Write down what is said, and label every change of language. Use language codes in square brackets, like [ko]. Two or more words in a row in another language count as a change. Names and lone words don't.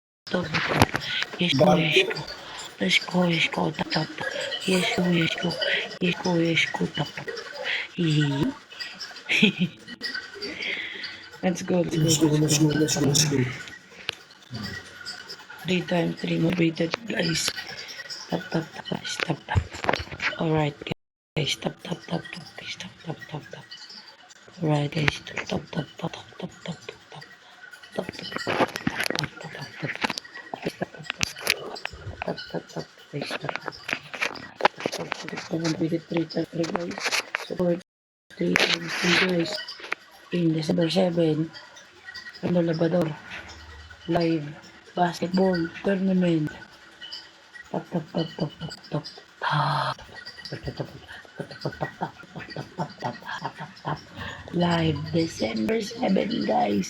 [en] tap, yes go, yes go. Let's go, yes go, tap, tap, tap. Yes go, yes go. Yes go, yes go, tap, tap. Hihi. Let's go, let's go, let's go. Let's go. 3 motivated guys. Tap, tap, tap, guys. Tap, tap. Alright, guys. Tap, tap, tap, tap, guys. Tap, tap, tap, tap. Alright, guys. Tap, tap, tap, tap, tap, tap, tap, tap. Tap, tap, tap, tap, tap, tap, tap. Tap, tap, tap, guys. Tap, tap. Completed 3 times 3 guys. Support 3 times 3 guys. In December 7, Rando Labrador. Live basketball tournament. Tap, tap, tap, tap, tap, tap. Live December 7 guys.